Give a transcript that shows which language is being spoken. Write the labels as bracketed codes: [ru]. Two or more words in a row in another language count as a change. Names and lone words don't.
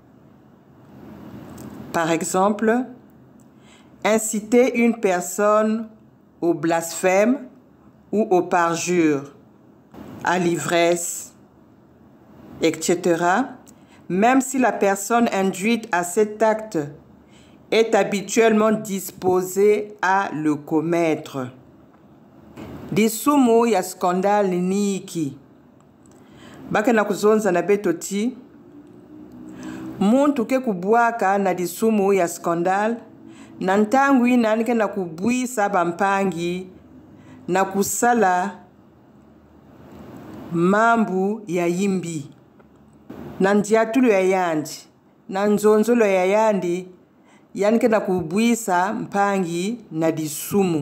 [fr] Par exemple, inciter une personne au blasphème ou au parjure, à l'ivresse, etc., même si la personne induite à cet acte est habituellement disposée à le commettre. [ktu] Disumu ya scandale niki. Bake na kuzonza na betoti, muntu ke kubwaka na disumu ya scandale, na ntangu inanike na kubuisa bampangi, na kusala mambu ya yimbi, na njiatulu ya yandi, na nzonzolo ya yandi, yanike na kubuisa mpangi na disumu.